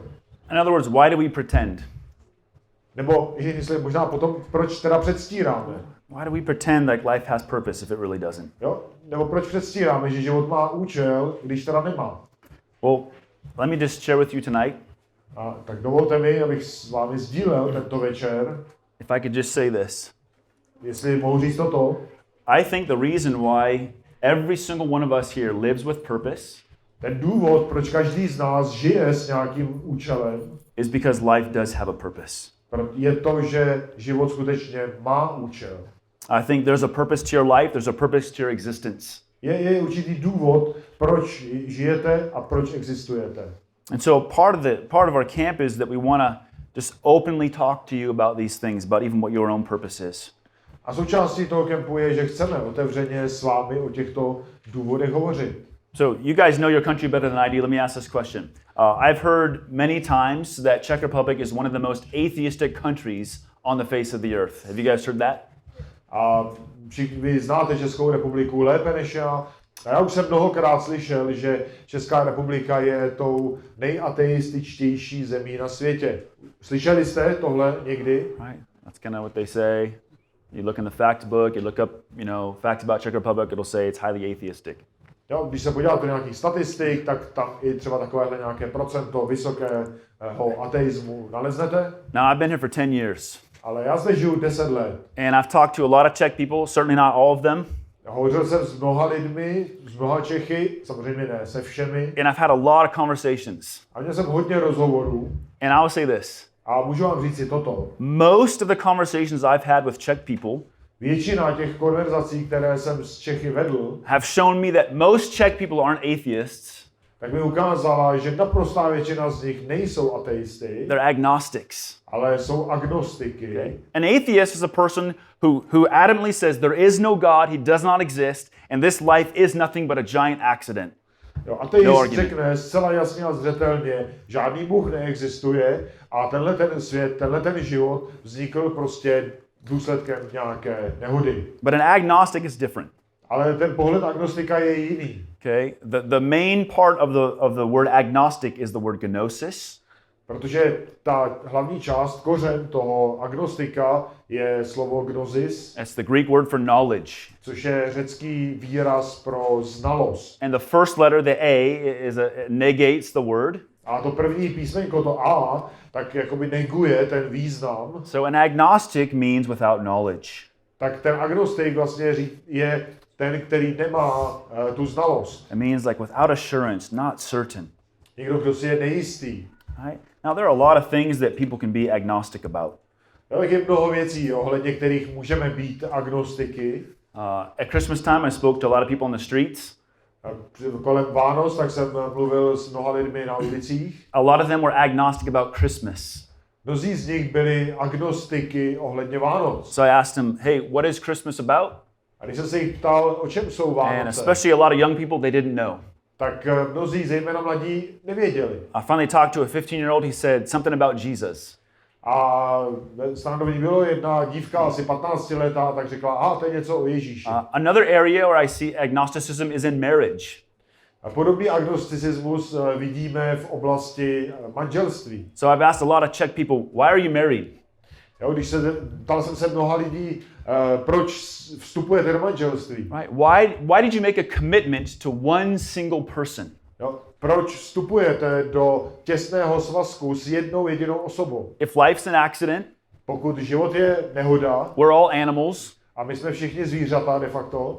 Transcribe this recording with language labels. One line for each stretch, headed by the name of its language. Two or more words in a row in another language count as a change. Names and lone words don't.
English: In other words, why do we pretend?
Czech: Nebo jestli možná potom, proč teda předstíráme?
English: Why do we pretend like life has purpose if it really doesn't?
Czech: Jo? Nebo proč předstíráme, že život má účel, když teda nemá?
English: Well, let me just share with you tonight.
Czech: A tak dovolte mi, abych s vámi sdílel tento večer,
English: If I could just say this.
Czech: jestli mohu říct toto.
English: I think the reason why every single one of us here lives with purpose
Czech: Ten důvod, proč každý z nás žije s nějakým účelem,
English: is because life does have a purpose.
Czech: je to, že život skutečně má účel.
English: I think there's a purpose to your life, there's a purpose to your existence.
Czech: Je určitý důvod, proč žijete a proč existujete.
English: And so part of our camp is that we want to just openly talk to you about these things, about even what your own purpose is.
Czech: A součástí toho kempu je, že chceme otevřeně s vámi o těchto důvodech hovořit.
English: So you guys know your country better than I do. Let me ask this question. I've heard many times that Czech Republic is one of the most atheistic countries on the face of the earth. Have you guys heard that?
Czech: A vy znáte Českou republiku lépe než já. A já už jsem mnohokrát slyšel, že Česká republika je tou nejateističtější zemí na světě. Slyšeli jste tohle někdy?
English: Right. That's kind of what they say. You look in the fact book, you look up, facts about Czech Republic, it'll say it's highly atheistic.
Czech: Jo, když se podíváte do nějakých statistik, tak tam i třeba takovéhle nějaké procento vysokého ateismu naleznete.
English: Now, I've been here for 10 years.
Czech: Ale já zde žiju 10 let.
English: And I've talked to a lot of Czech people, certainly not all of them.
Czech: Hovořil jsem s mnoha lidmi, s mnoha Čechy, samozřejmě ne se všemi.
English: And I've had a lot of conversations.
Czech: A měl jsem hodně rozhovorů.
English: And I will say this.
Czech: A můžu vám říct si toto.
English: Most of the conversations I've had with Czech people
Czech: většina těch konverzací, které jsem s Čechy vedl,
English: have shown me that most Czech people aren't atheists.
Czech: Tak mi ukázala, že naprostá většina z nich nejsou ateisty,
English: they're agnostics.
Czech: Ale jsou agnostiky.
English: Okay. An atheist is a person who adamantly says there is no God, he does not exist, and this life is nothing but a giant accident.
Czech: Jo, ateist řekne zcela jasně a zřetelně, žádný Bůh neexistuje a tenhle ten svět, tenhle ten život vznikl prostě důsledkem nějaké nehody.
English: But an agnostic is different.
Czech: Ale ten pohled agnostika je jiný.
English: Okay? The main part of the word agnostic is the word gnosis.
Czech: Protože ta hlavní část, kořen toho agnostika je slovo gnosis.
English: That's the Greek word for knowledge.
Czech: Což je řecký výraz pro znalost.
English: And the first letter, the A, negates the word.
Czech: A to první písmenko, to A, tak jakoby neguje ten význam.
English: So an agnostic means without knowledge. Tak ten agnostik vlastně je ten, který nemá tu znalost. It means like without assurance, not certain.
Czech: Někdo, kdo si je nejistý.
English: Right? Now there are a lot of things that people can be agnostic about.
Czech: Tak je mnoho věcí, ohledně kterých můžeme být agnostiky.
English: At Christmas time, I spoke to a lot of people on the streets.
Czech: Kolem Vánoc, tak jsem mluvil s mnoha lidmi na ulicích.
English: A lot of them were agnostic about Christmas.
Czech: Mnozí z nich byli agnostiky ohledně Vánoc.
English: So I asked them, hey, what is Christmas about?
Czech: A když jsem se jich ptal, o čem jsou Vánoce,
English: And especially a lot of young people, they didn't know.
Czech: Tak mnozí, zejména mladí, nevěděli.
English: I finally talked to a 15-year-old, he said something about Jesus.
Czech: A stanovení bylo jedna dívka asi 15 letá, tak řekla, to je něco o Ježíši.
English: Another area where I see agnosticism is in marriage.
Czech: A podobný agnosticismus vidíme v oblasti manželství.
English: So I've asked a lot of Czech people, why are you married?
Czech: Jo, ptal jsem se mnoha lidí, proč vstupujete do manželství.
English: Right? Why did you make a commitment to one single person?
Czech: Jo, proč vstupujete do těsného svazku s jednou jedinou osobou?
English: If life's an accident,
Czech: Pokud život je nehoda,
English: we're all animals.
Czech: a my jsme všichni zvířata
Latin: de facto,